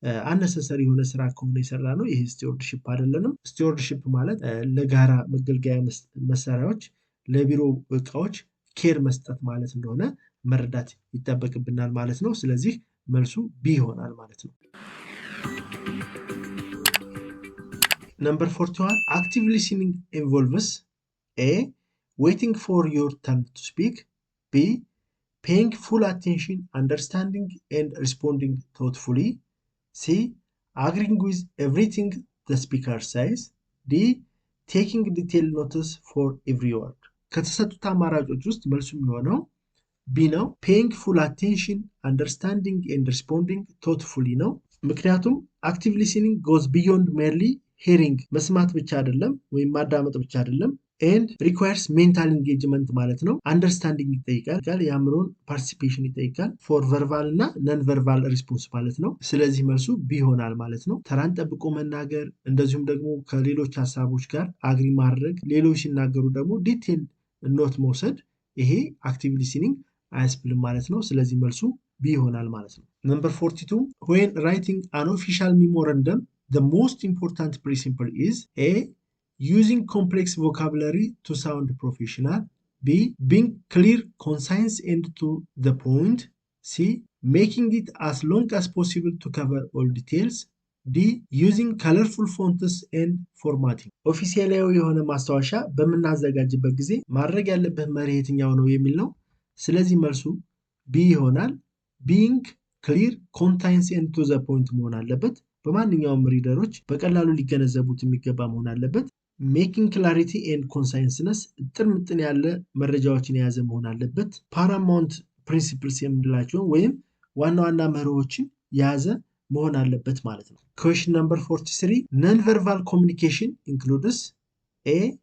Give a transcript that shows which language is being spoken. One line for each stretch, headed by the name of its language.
Amharic: አነሰሰሪ የሆነ ስራ ከሆነ የሰራ ነው ይሄ ስቲዋርድሺፕ አይደለንም። ስቲዋርድሺፕ ማለት ለጋራ መገልገያ መሳሪያዎች፣ ለቢሮ እቃዎች ኬር መስጠት ማለት እንደሆነ መረዳት ይጠበቅብናል ማለት ነው። ስለዚህ መልሱ ቢ ይሆናል ማለት ነው።
English: Number 41, active listening involves A. Waiting for your turn to speak. B. Paying full attention, understanding and responding thoughtfully. C. Agreeing with everything the speaker says. D. Taking detailed notice for every word.
Amharic: ከተሰጡት አማራጮች ውስጥ መልሱ የሚሆነው ቢ ነው።
English: ፔይንግ ፉል አቴንሽን አንደርስታንዲንግ ኤንድ ሪስፖንዲንግ ቶትፉሊ
Amharic: ነው። ምክንያቱም አክቲቭ ሊስኒንግ ጎዝ ቢዮንድ ሜርሊ ሄሪንግ መስማት ብቻ አይደለም ወይም ማዳመጥ ብቻ አይደለም። ኤንድ ሪኳየርስ ሜንታል ኢንጌጅመንት ማለት ነው። አንደርስታንዲንግ ይጠይቃል፣ የአእምሮን ፓርቲሲፔሽን ይጠይቃል። ፎር ቨርባል እና ነን ቨርባል ሪስፖንስ ማለት ነው። ስለዚህ መልሱ ቢ ይሆናል ማለት ነው። ተራን ጠብቆ መናገር፣ እንደዚሁም ደግሞ ከሌሎች ሀሳቦች ጋር አግሪ ማድረግ፣ ሌሎች ሲናገሩ ደግሞ ዲቴል ኖት መውሰድ፣ ይሄ አክቲቭ ሊስኒንግ አያስብልም ማለት ነው። ስለዚህ መልሱ ቢ ይሆናል ማለት ነው። ነምበር 42
English: when writing an official memorandum the most important principle is A. Using complex vocabulary to sound professional. B. Being clear, concise and to the point. C. Making it as long as possible to cover all details. D. Using colorful fonts and formatting.
Amharic: ኦፊሴላዊ የሆነ ማስታወሻ በምናዘጋጅበት ጊዜ ማድረግ ያለበት መርህ የትኛው ነው የሚል ነው። ስለዚህ መልሱ ቢ ይሆናል።
English: Being clear, concise and to the point
Amharic: መሆን አለበት። በማንኛውም ሪደሮች በቀላሉ ሊገነዘቡት የሚገባ መሆን አለበት። ሜኪንግ ክላሪቲ ኤንድ ኮንሳይንስነስ ጥርምጥን ያለ መረጃዎችን የያዘ መሆን አለበት። ፓራማውንት ፕሪንሲፕልስ የምንላቸውን ወይም ዋና ዋና መርሆችን የያዘ መሆን አለበት ማለት ነው። ኩዌስችን ነምበር 43
English: ነን ቨርባል ኮሚኒኬሽን ኢንክሉድስ ኤ